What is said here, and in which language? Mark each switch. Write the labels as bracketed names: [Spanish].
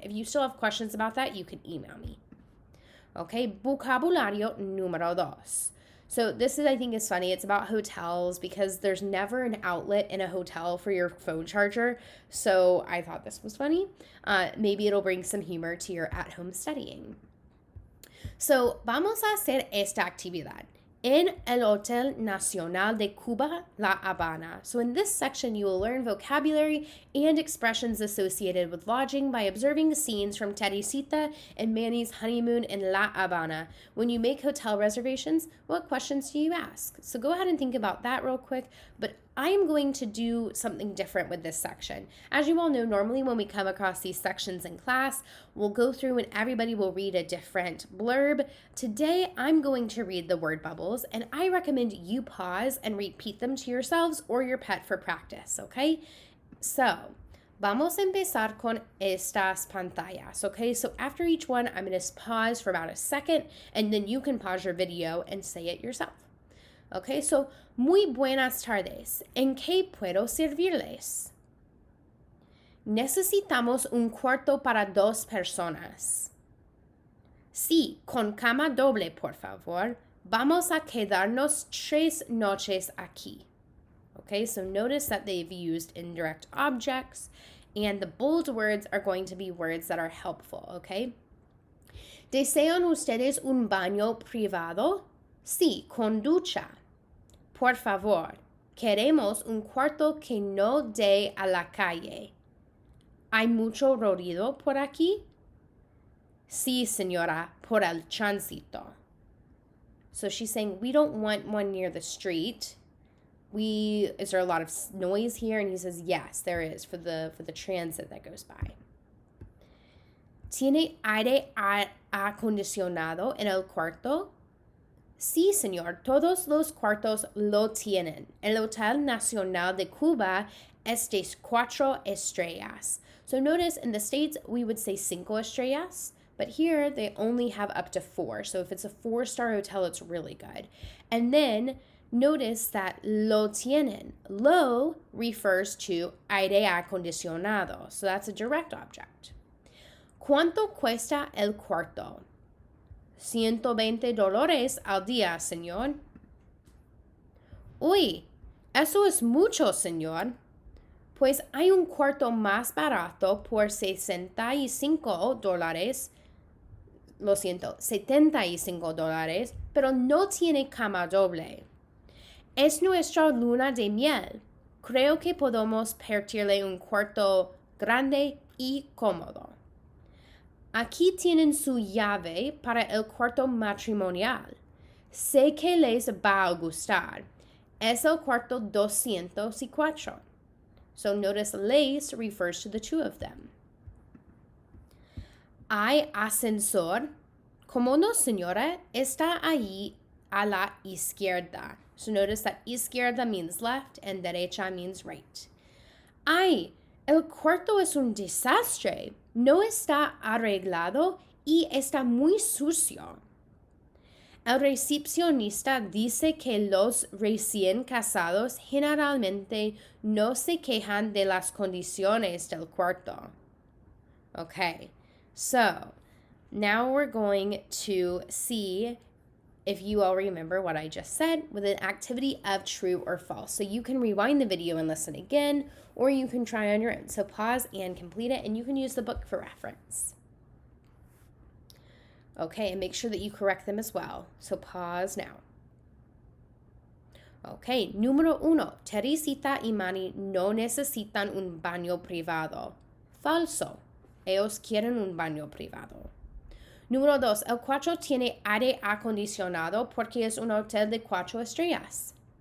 [English] If you still have questions about that, you can email me. Okay, [Spanish] vocabulario número 2. [English] So this is, I think, is funny. It's about hotels because there's never an outlet in a hotel for your phone charger. So I thought this was funny. Maybe it'll bring some humor to your at-home studying. [Spanish] So vamos a hacer esta actividad en el Hotel Nacional de Cuba, La Habana. [English] So in this section, you will learn vocabulary and expressions associated with lodging by observing scenes from Teresita and Manny's honeymoon in La Habana. When you make hotel reservations, what questions do you ask? So go ahead and think about that real quick, but I'm going to do something different with this section. As you all know, normally when we come across these sections in class, we'll go through and everybody will read a different blurb. Today, I'm going to read the word bubbles, and I recommend you pause and repeat them to yourselves or your pet for practice, okay? [Spanish] So, vamos a empezar con estas pantallas, okay? [English] So after each one, I'm going to pause for about a second, and then you can pause your video and say it yourself. [Spanish] Okay, so, muy buenas tardes. ¿En qué puedo servirles? Necesitamos un cuarto para 2 personas. Sí, con cama doble, por favor. Vamos a quedarnos 3 noches aquí. [English] Okay, so notice that they've used indirect objects, and the bold words are going to be words that are helpful, okay? [Spanish] ¿Desean ustedes un baño privado? Sí, con ducha. Por favor, queremos un cuarto que no dé a la calle. ¿Hay mucho ruido por aquí? Sí, señora, por el tránsito. [English] So she's saying, we don't want one near the street. Is there a lot of noise here? And he says, yes, there is for the transit that goes by. [Spanish] ¿Tiene aire acondicionado en el cuarto? Sí, señor, todos los cuartos lo tienen. El Hotel Nacional de Cuba es de 4 estrellas. [English] So notice in the States, we would say 5 estrellas, but here they only have up to 4. So if it's a 4-star hotel, it's really good. And then notice that [Spanish] lo tienen. [English] Lo refers to aire acondicionado. So that's a direct object. [Spanish] ¿Cuánto cuesta el cuarto? $120 al día, señor. Uy, eso es mucho, señor. Pues hay un cuarto más barato por $65. Lo siento, $75, pero no tiene cama doble. Es nuestra luna de miel. Creo que podemos partirle un cuarto grande y cómodo. Aquí tienen su llave para el cuarto matrimonial. Sé que les va a gustar. Es el cuarto 204. [English] So notice les refers to the two of them. [Spanish] Hay ascensor. Como no, señora, está allí a la izquierda. [English] So notice that izquierda means left and derecha means right. [Spanish] Ay, el cuarto es un desastre. No está arreglado y está muy sucio. El recepcionista dice que los recién casados generalmente no se quejan de las condiciones del cuarto. [English] Okay, so now we're going to see if you all remember what I just said with an activity of true or false. So you can rewind the video and listen again, or you can try on your own. So pause and complete it, and you can use the book for reference. Okay, and make sure that you correct them as well. So pause now. [Spanish] Okay, número 1. Teresita y Manny no necesitan un baño privado. Falso. Ellos quieren un baño privado. Número 2. El cuarto tiene aire acondicionado porque es un hotel de 4 estrellas.